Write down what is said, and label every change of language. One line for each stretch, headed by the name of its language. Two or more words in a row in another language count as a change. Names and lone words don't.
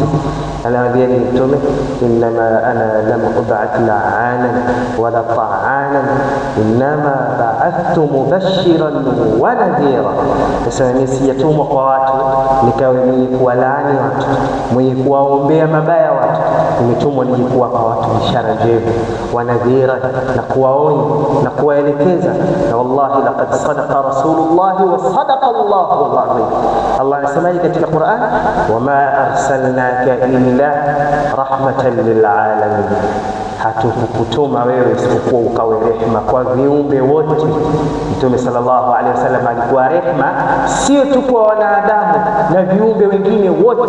Swahili: Anawaambia ni Mtume,
Arabic: إنما أنا لم أبعث لعانا ولا طعانا إنما بعثت مبشرا ونذيرا.
Swahili: Sasa mimi sijatumwa kwa watu nikawe mwenye kuwalaani watu, mwenye kuwaombea mabaya watu. Nimetumwa nije kuwapa watu bishara njema,
Arabic: ونذيرا,
Swahili: na kuwaonya na kuwaelekeza.
Arabic: Na والله لقد صدق رسول الله وصدق الله العظيم.
Swahili: Allah anasema katika Qur'an,
Arabic: وما أرسلناك إلا رحمة للعالمين,
Swahili: hatukukutuma wewe isipokuwa ukawe rehema kwa viumbe wote. Mtume
Arabic: صلى الله عليه وسلم
Swahili: alikuwa rehema sio tu kwa wanadamu na viumbe wengine wote.